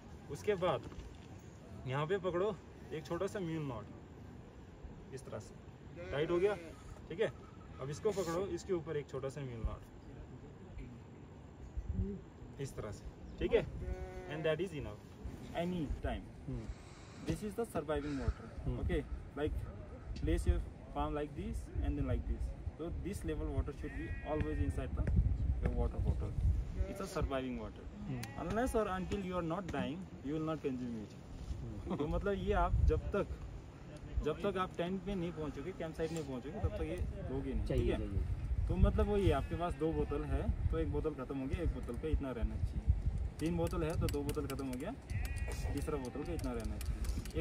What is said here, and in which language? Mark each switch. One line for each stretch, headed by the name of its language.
Hindi: उसके बाद यहाँ पे पकड़ो एक छोटा सा म्यूल नॉट, इस तरह से टाइट हो गया, ठीक है। अब इसको पकड़ो, इसके ऊपर एक छोटा सा म्यूल नॉट, इस तरह से, ठीक है।
English: And that is enough any time. This is the surviving water, okay. Like place your palm like this and then like this. So this level water should be always inside the water bottle. It's a surviving water. Unless or until you are not dying, you will not consume it.
Hindi: तो मतलब ये आप जब तक आप tent में नहीं पहुंचोगे, camp site नहीं पहुंचोगे, तब तक ये लोगे नहीं, ठीक है। तो मतलब वो ये आपके पास 2 बोतल है तो 1 बोतल खत्म हो गया, 1 बोतल का इतना रहना चाहिए। 3 बोतल है तो 2 बोतल खत्म हो गया, तीसरा बोतल का इतना रहना चाहिए।